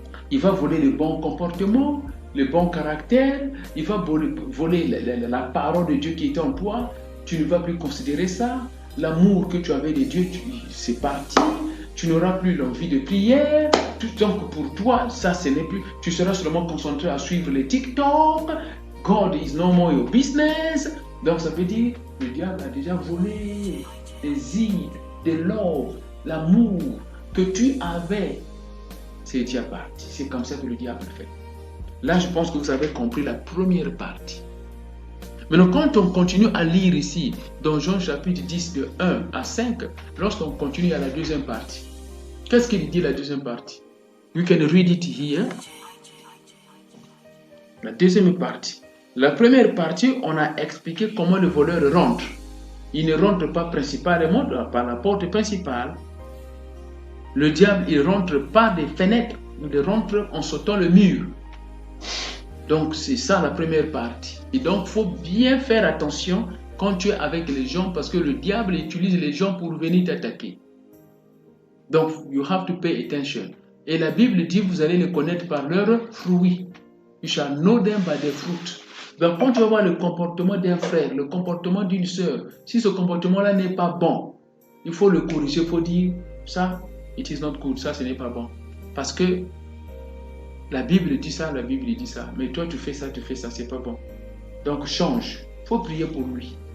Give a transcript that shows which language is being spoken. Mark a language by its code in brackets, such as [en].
[fr] Il va voler le bon comportement, le bon caractère, il va voler la parole de Dieu qui est en toi. Tu ne vas plus considérer ça. L'amour que tu avais de Dieu, c'est parti. Tu n'auras plus l'envie de prière. Donc pour toi, ça, ce n'est plus. Tu seras seulement concentré à suivre les TikTok. [en] God is no more your business. [fr] Donc ça veut dire, le diable a déjà volé des idées, de l'or, l'amour que tu avais. C'est déjà parti. C'est comme ça que le diable fait. Là, je pense que vous avez compris la première partie. Maintenant, quand on continue à lire ici, dans Jean chapitre 10, de 1 à 5, lorsqu'on continue à la deuxième partie, qu'est-ce qu'il dit la deuxième partie? [en] You can read it here. [fr] La deuxième partie. La première partie, on a expliqué comment le voleur rentre. Il ne rentre pas principalement par la porte principale. Le diable, il rentre par des fenêtres. Il rentre en sautant le mur. Donc, c'est ça la première partie. Et donc, il faut bien faire attention quand tu es avec les gens parce que le diable utilise les gens pour venir t'attaquer. Donc, [en] you have to pay attention. [fr] Et la Bible dit, vous allez les connaître par leurs fruits. [en] You shall know them by their fruit. [fr] Donc, quand tu vas voir le comportement d'un frère, le comportement d'une sœur, si ce comportement-là n'est pas bon, il faut le corriger, il faut dire, ça, [en] it is not good, [fr] ça, ce n'est pas bon. Parce que la Bible dit ça, mais toi, tu fais ça, c'est pas bon. Donc, change. Il faut prier pour lui.